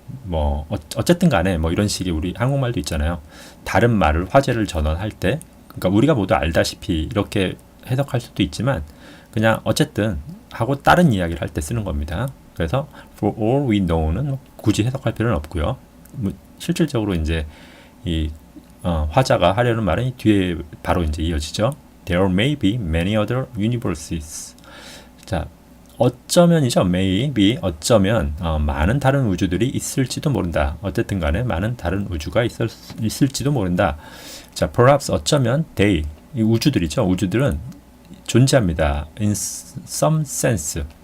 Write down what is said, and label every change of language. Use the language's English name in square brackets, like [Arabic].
[Korean] 뭐 어쨌든 간에 뭐 이런 식의 우리 한국말도 있잖아요. 다른 말을 화제를 전환할 때 그러니까 우리가 모두 알다시피 이렇게 해석할 수도 있지만 그냥 어쨌든 하고 다른 이야기를 할 때 쓰는 겁니다. 그래서 [English] for all we know [Korean] 는 굳이 해석할 필요는 없고요. 실질적으로 이제 이 화자가 하려는 말은 뒤에 바로 이제 이어지죠. [English] There may be many other universes. [Korean] 자, 어쩌면이죠. maybe 어쩌면 많은 다른 우주들이 있을지도 모른다. 어쨌든 간에 많은 다른 우주가 있을지도 모른다. 자, perhaps 어쩌면 they 이 우주들이죠. 우주들은 존재합니다. [English] in some sense.